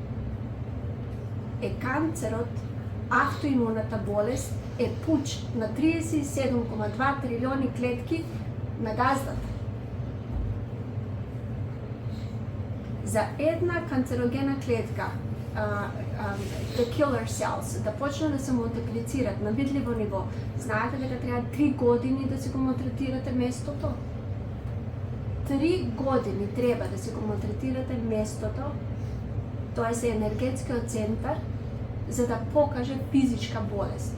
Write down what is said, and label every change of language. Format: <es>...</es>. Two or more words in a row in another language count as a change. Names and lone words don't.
<mk>Канцерот, автоимуната болест е пуч на 37,2 трилиони клетки на газдата. За една канцерогена клетка,</mk> <en>the killer cells,</en> <mk>да почне да се мултиплицират на видливо ниво, знаете дека треба 3 години да се го малтретирате местото? 3 години треба да се го малтретирате местото, тоа е енергетскиот центар, за да покаже физичка болест.</mk>